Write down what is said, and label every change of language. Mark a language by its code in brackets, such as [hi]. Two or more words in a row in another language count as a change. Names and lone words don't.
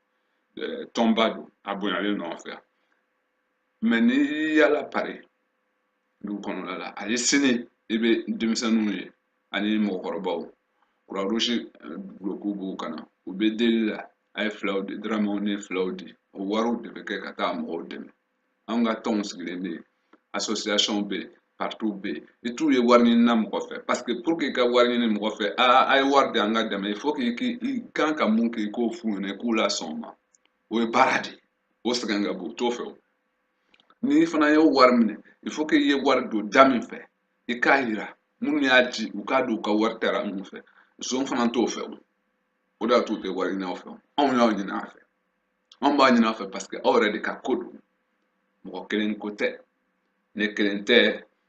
[bm] tɔnba don a bonyalen don an fɛ yan mɛ n'i y'i yala pari dugu kɔnɔna la hali sini i bɛ denmisɛnninw ye ani mɔgɔkɔrɔbaw Croix Rouge bloc b'u ka na u bɛ deli la a ye filaw di dɔrɔmɛw ni filaw di o wariw de bɛ kɛ ka taa mɔgɔw dɛmɛ anw ka tɔnw sigilen bɛ yen association bɛ yen partout bɛ yen i t'u ye wari ɲini na mɔgɔ fɛ [fr] parce que pour que [bm] i ka wari ɲini mɔgɔ fɛ a ye wari di an ka dɛmɛ [fr] il faut que [bm] i kan ka mun kɛ i k'o f'u ɲɛna i k'u lasɔn o ma o ye baara de ye o sɛgɛn ka bon u t'o fɛ o n'i fana ye wari minɛ [fr] il faut que [bm] i ye wari don da min fɛ i k'a yira minnu y'a di u k'a don u ka wari taara mun fɛ zon fana t'o fɛ o de y'a to u tɛ wari ɲini aw fɛ anw y'aw ɲini a fɛ anw b'a ɲini aw fɛ [fr] parce que [bm] aw yɛrɛ de ka ko don mɔgɔ kelen ko tɛ ne kelen tɛ